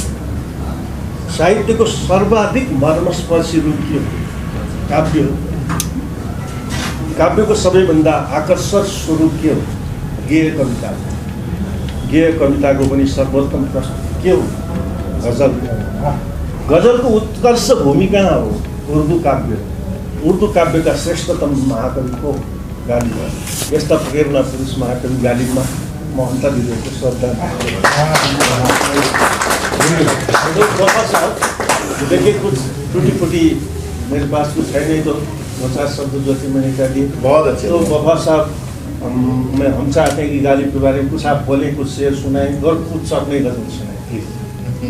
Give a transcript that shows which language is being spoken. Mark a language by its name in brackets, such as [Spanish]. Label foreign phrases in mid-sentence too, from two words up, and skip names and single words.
[Nepali] साहित्यको सर्वाधिक मर्मस्पर्शी रूप के हो? काव्य हो। काव्यको सबैभन्दा आकर्षक स्वरूप के हो? गेय कविता। गेय कविताको पनि सर्वोत्तम प्रस्तुति के हो? गजल। गजलको उत्कर्ष भूमि कहाँ हो? उर्दू काव्य। उर्दू काव्यका श्रेष्ठतम महाकवि को गालिब। यस्ता प्रेरणा पुरुष महाकवि गालिबमा म अन्तर दिएको श्रद्धा। [Hindi] देखिए कुछ टूटी फूटी मेरे पास कुछ है नहीं, तो 50 शब्द जो थे मैंने कह दिए। बहुत अच्छे। तो वफा साहब, हम चाहते हैं कि गालिब के बारे में कुछ आप बोलें, कुछ शेर सुनाएं और कुछ अपने गजल सुनाएं।